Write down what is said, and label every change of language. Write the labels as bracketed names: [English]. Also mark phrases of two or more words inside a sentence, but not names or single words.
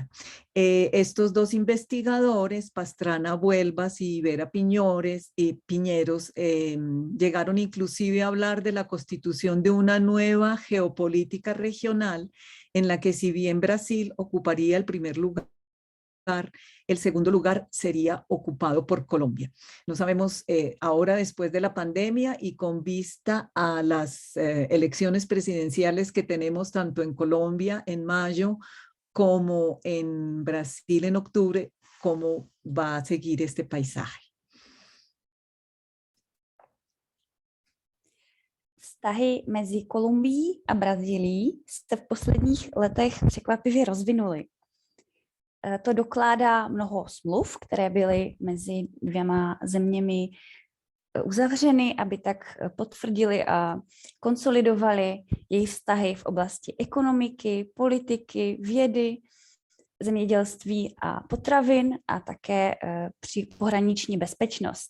[Spanish] Estos dos investigadores, Pastrana Vuelvas y Vera Piñeros, llegaron inclusive a hablar de la constitución de una nueva geopolítica regional en la que, si bien Brasil ocuparía el primer lugar, el segundo lugar sería ocupado por Colombia. No sabemos ahora, después de la pandemia y con vista a las elecciones presidenciales que tenemos tanto en Colombia en mayo como en Brasil en octubre, cómo va a seguir este paisaje. [Czech] Vztahy mezi Kolumbií a Brazílií se v posledních letech překvapivě rozvinuly. To dokládá mnoho smluv, které byly mezi dvěma zeměmi uzavřeny, aby tak potvrdili a konsolidovali jejich vztahy v oblasti ekonomiky, politiky, vědy, zemědělství a potravin a také při pohraniční bezpečnost.